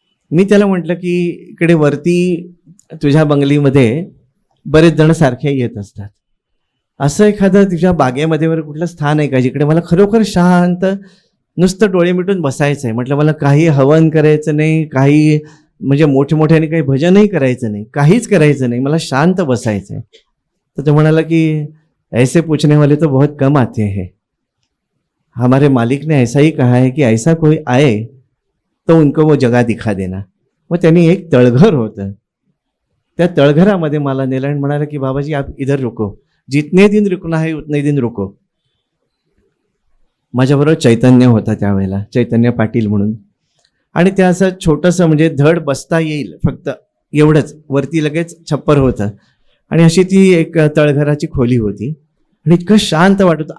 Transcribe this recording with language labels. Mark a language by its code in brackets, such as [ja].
[mr] मी त्याला म्हटलं की इकडे वरती तुझ्या बंगलीमध्ये बरेच जण सारखे येत असतात, असं एखादं तुझ्या बागेमध्ये वगैरे कुठलं स्थान आहे का जिकडे मला खरोखर शांत नुसतं डोळे मिटून बसायचं आहे. म्हटलं मला काही हवन करायचं नाही, काही म्हणजे मोठमोठ्याने काही भजनही करायचं नाही, काहीच करायचं नाही, मला शांत बसायचं आहे. तर तो म्हणाला की [hi] ऐसे पूछने वाले तो बहुत कम आते हैं, हमारे मालिक ने ऐसा ही कहा है कि ऐसा कोई आए तो उनको वो जगह दिखा देना. [mr] मग त्यांनी एक तळघर होतं, त्या तळघरामध्ये मला नेलं आणि म्हणाला की [hi] बाबाजी आप इधर रुको, जितने दिन रुकना है उतने दिन रुको. [mr] माझ्याबरोबर चैतन्य होता त्यावेळेला, चैतन्य पाटील म्हणून. आणि त्या असं छोटंसं म्हणजे धड बसता येईल फक्त एवढंच, वरती लगेच छप्पर होतं आणि अशी ती एक तळघराची खोली होती आणि इतकं शांत वाटत होतं.